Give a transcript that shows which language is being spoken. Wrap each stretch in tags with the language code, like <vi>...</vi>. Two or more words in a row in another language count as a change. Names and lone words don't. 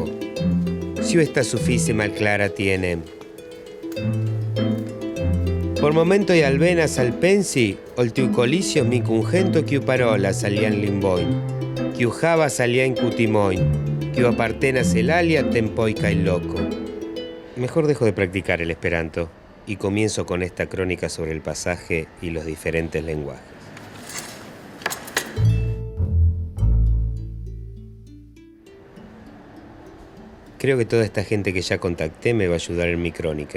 <eo>Ĉio estas sufiĉe malklara tiene. Por momentoj alvenas alpensi, ol tiu kolisio mi kun gento kiu parolas alian lingvojn, kiu havas aliajn kutimojn, kiu apartenas el alia tempoj kaj loko.</eo> <es>Mejor dejo de practicar el esperanto y comienzo con esta crónica sobre el pasaje y los diferentes lenguajes. Creo que toda esta gente que ya contacté me va a ayudar en mi crónica.</es>